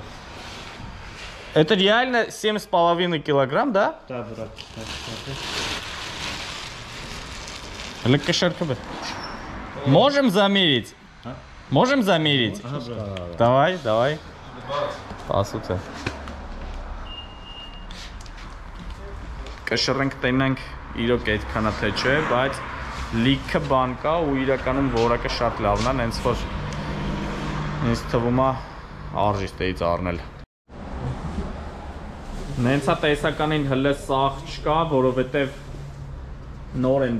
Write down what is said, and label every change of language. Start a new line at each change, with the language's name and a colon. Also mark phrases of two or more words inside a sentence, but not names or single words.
Russian: Это реально 7,5 килограмм, да? Да, брат. Легкошерка бы. Можем замерить? А? Можем замерить? Ага, брат. Давай. По сути.
Armenian: Կշռենք տենանք իրոք այդքան է թե չէ, բայց լիքը բան կա ու իրականում որակը շատ լավն է, հենց որ ինձ թվում է արժի ստեից առնել։ Նենցա տեսականին հլը սաղ չկա, որովհետև նոր են